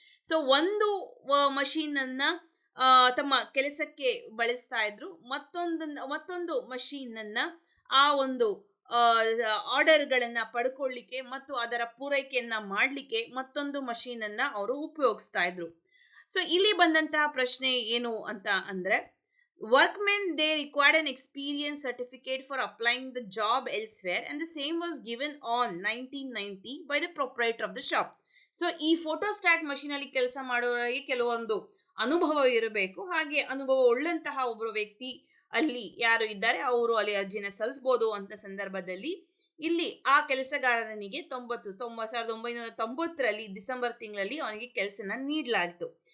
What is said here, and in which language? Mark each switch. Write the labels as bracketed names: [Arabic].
[Kannada] So ಒಂದು machine ಅನ್ನ ತಮ್ಮ ಕೆಲಸಕ್ಕೆ ಬಳಸ್ತಾ ಇದ್ರು, ಮತ್ತೊಂದು ಮಷೀನ್ ಅನ್ನ ಆ ಒಂದು ಆರ್ಡರ್ಗಳನ್ನ ಪಡ್ಕೊಳ್ಳಿಕ್ಕೆ ಮತ್ತು ಅದರ ಪೂರೈಕೆಯನ್ನ ಮಾಡಲಿಕ್ಕೆ ಮತ್ತೊಂದು ಮಷೀನ್ ಅನ್ನ ಅವರು ಉಪಯೋಗಿಸ್ತಾ ಇದ್ರು. ಸೊ ಇಲ್ಲಿ ಬಂದಂತಹ ಪ್ರಶ್ನೆ ಏನು ಅಂತ ಅಂದ್ರೆ, [English] workmen they required an experience certificate for applying the job elsewhere and the same was given on 1990 by the proprietor of the shop. [Kannada] So ಈ ಫೋಟೋಸ್ಟಾಟ್ ಮಷೀನ್ ಅಲ್ಲಿ ಕೆಲಸ ಮಾಡೋರಿಗೆ ಕೆಲವೊಂದು ಅನುಭವ ಇರಬೇಕು. ಹಾಗೆ ಅನುಭವ ಉಳ್ಳಂತಹ ಒಬ್ಬರು ವ್ಯಕ್ತಿ ಅಲ್ಲಿ ಯಾರು ಇದ್ದಾರೆ ಅವರು ಅಲ್ಲಿ ಅರ್ಜಿನ ಸಲ್ಲಿಸಬಹುದು ಅಂತ ಸಂದರ್ಭದಲ್ಲಿ ಇಲ್ಲಿ ಆ ಕೆಲಸಗಾರನಿಗೆ 1990ರಲ್ಲಿ ಡಿಸೆಂಬರ್ ತಿಂಗಳಲ್ಲಿ ಅವನಿಗೆ ಕೆಲಸನ ನೀಡಲಾಗಿತ್ತು.